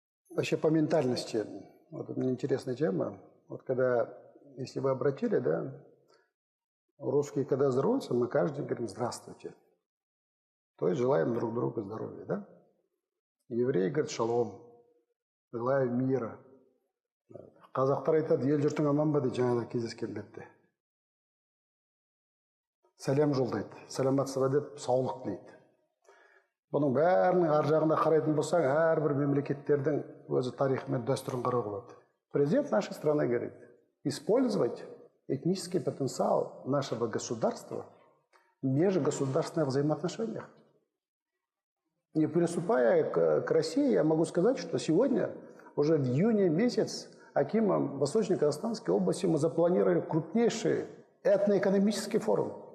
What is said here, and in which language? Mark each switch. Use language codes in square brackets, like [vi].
[ru] Вообще по ментальности, вот это интересная тема. Вот когда, если вы обратили, да, русские, когда здороваются, мы каждый говорим «здравствуйте». То есть желаем друг другу здоровья, да? Евреи говорят «шалом», желаю мира. [kk] Қазақтар айтады «ел жұртың аман ба» дейді, жаңада кездескен бетте. Сәлем жолдайды, саламатсыз ба деп саулық тілейді. Бұның бәрінің ар жағына қарайтын болсаң, әрбір мемлекеттердің өзі тарихы мен дәстүрін қарауға болады. [ru] Президент нашей страны говорит, использовать этнический потенциал нашего государства в межгосударственных взаимоотношениях. Не приступая к России, я могу сказать, что сегодня, уже в июне месяц, акимом Восточно-Казахстанской области мы запланировали крупнейший этноэкономический форум.